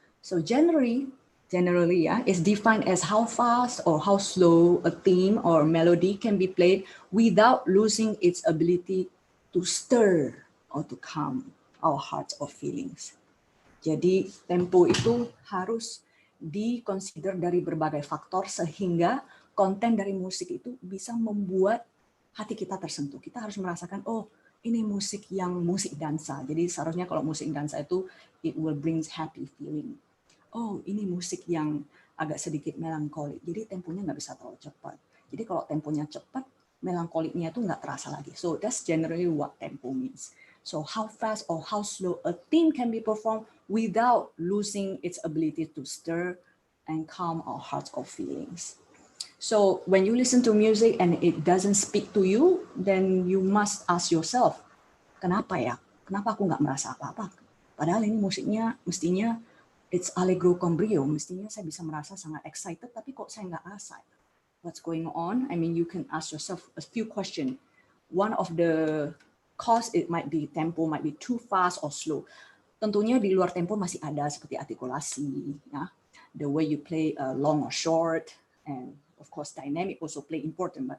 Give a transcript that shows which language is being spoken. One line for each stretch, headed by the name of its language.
English: So, generally yeah, is defined as how fast or how slow a theme or melody can be played without losing its ability to stir or to calm our hearts or feelings.
Indonesian: Jadi tempo itu harus dikonsider dari berbagai faktor sehingga konten dari musik itu bisa membuat hati kita tersentuh. Kita harus merasakan, oh ini musik yang musik dansa. Jadi seharusnya kalau musik dansa itu
English: it will brings happy feeling.
Indonesian: Oh, ini musik yang agak sedikit melankolik. Jadi temponya nggak bisa terlalu cepat. Jadi kalau temponya cepat, melankoliknya itu nggak terasa lagi.
English: So that's generally what tempo means. So how fast or how slow a theme can be performed without losing its ability to stir and calm our hearts or feelings. So when you listen to music and it doesn't speak to you, then you must ask yourself,
Indonesian: kenapa ya? Kenapa aku nggak merasa apa-apa? Padahal ini musiknya mestinya it's allegro con brio, mestinya saya bisa merasa sangat excited, tapi kok saya nggak rasa.
English: What's going on? I mean, you can ask yourself a few questions. One of the cause it might be tempo, might be too fast or slow.
Indonesian: Tentunya di luar tempo masih ada seperti artikulasi, ya,
English: the way you play long or short, and of course dynamic also play important.